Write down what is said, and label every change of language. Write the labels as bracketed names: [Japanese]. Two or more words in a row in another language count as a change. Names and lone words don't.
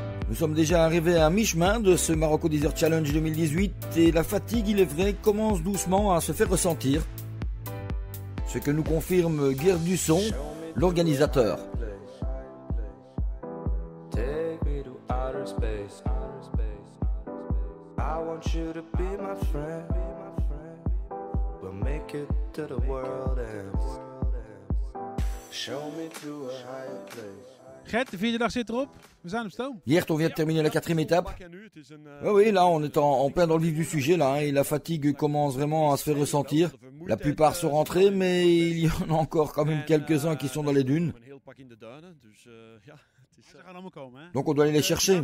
[French] Nous sommes déjà arrivés à mi-chemin de ce Marocco Desert Challenge 2018 et la fatigue, il est vrai, commence doucement à se faire ressentir. Ce que nous confirme Gerd Dusson, l'organisateur. [Dutch] Gert, de vierde dag zit erop. We zijn op stoom. [French] Hier, on vient de terminer la 4e étape. Oui, là, on est en plein dans le vif du sujet, là, hein, et la fatigue commence vraiment à se faire ressentir. La plupart sont rentrés, mais il y en a encore quand même quelques-uns qui sont dans les dunes. Donc on doit aller les chercher.